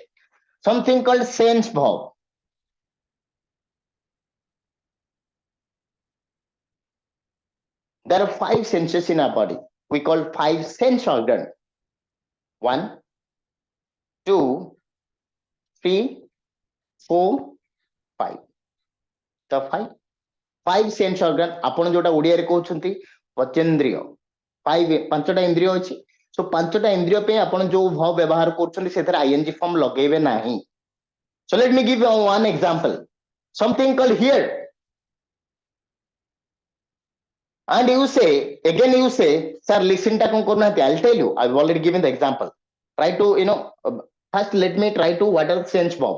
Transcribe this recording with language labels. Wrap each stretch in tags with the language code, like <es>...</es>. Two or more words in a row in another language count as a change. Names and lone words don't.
<en>Something called sense verb. There are 5 senses in our body. We call 5 sense organ. 1, 2, 3, 4, 5. The 5 sense organ.</en> <or>ଆପଣ ଯୋଉଟା ଓଡ଼ିଆରେ କହୁଛନ୍ତି ପଞ୍ଚେନ୍ଦ୍ରିୟ। 5ଟା ଇନ୍ଦ୍ରିୟ ଅଛି। So 5ଟା ଇନ୍ଦ୍ରିୟ ପାଇଁ ଆପଣ ଯୋଉ verb ବ୍ୟବହାର କରୁଛନ୍ତି ସେଥିରେ</or> <en>ing form</en> <or>ଲଗେଇବେ ନାହିଁ।</or> <en>So let me give you one example. Something called hear. And you say, sir, listen</en> <or>ତା କଣ କରୁଛନ୍ତି.</or> <en>I'll tell you. I've already given the example. Try to, first let me try to what are sense verb.</en>